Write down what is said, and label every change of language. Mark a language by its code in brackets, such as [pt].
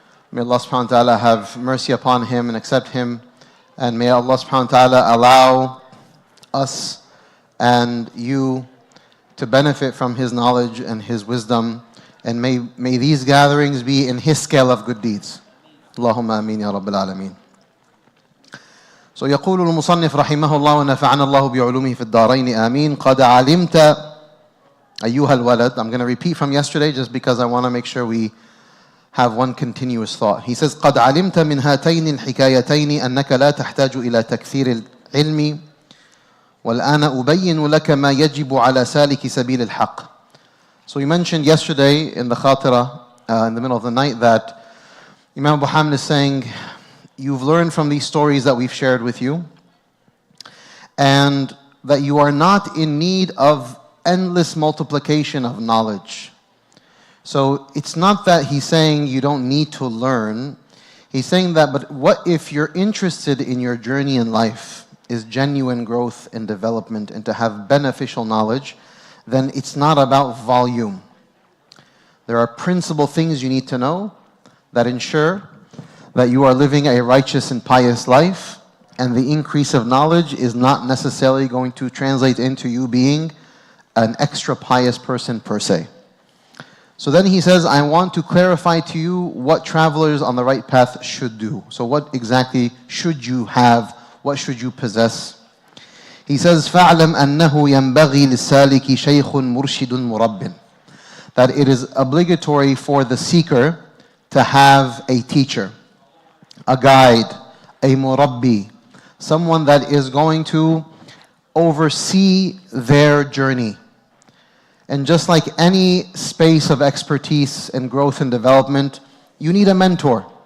[en] May Allah subhanahu wa ta'ala have mercy upon him and accept him. And may Allah subhanahu wa ta'ala allow us and you to benefit from his knowledge and his wisdom. And may these gatherings be in his scale of good deeds. Allahumma ameen ya Rabbil Alameen. [ar] So يقول المصنف رحمه الله ونفعنا الله بعلومه في الدارين آمين قد علمت أيها الولد. [en] I'm going to repeat from yesterday just because I want to make sure we have one continuous thought. He says [ar] قد علمت من هاتين الحكايتين أنك لا تحتاج إلى تكثير العلم والآن أبين لك ما يجب على سالك سبيل الحق. [en] So we mentioned yesterday in the khatira, in the middle of the night, that Imam Abu Hamid is saying, you've learned from these stories that we've shared with you, and that you are not in need of endless multiplication of knowledge. So it's not that he's saying you don't need to learn. He's saying that, but what if you're interested in your journey in life is genuine growth and development and to have beneficial knowledge, then it's not about volume. There are principal things you need to know that ensure that you are living a righteous and pious life, and the increase of knowledge is not necessarily going to translate into you being an extra pious person per se. So then he says, I want to clarify to you what travelers on the right path should do. So what exactly should you have? What should you possess? He says, [ar] فَاعْلَمْ أَنَّهُ يَنْبَغِي لِلسَّالِكِ شَيْخٌ مُرْشِدٌ مُرَبٍّ. [en] That it is obligatory for the seeker to have a teacher, a guide, a murabbi, someone that is going to oversee their journey. And just like any space of expertise and growth and development, you need a mentor.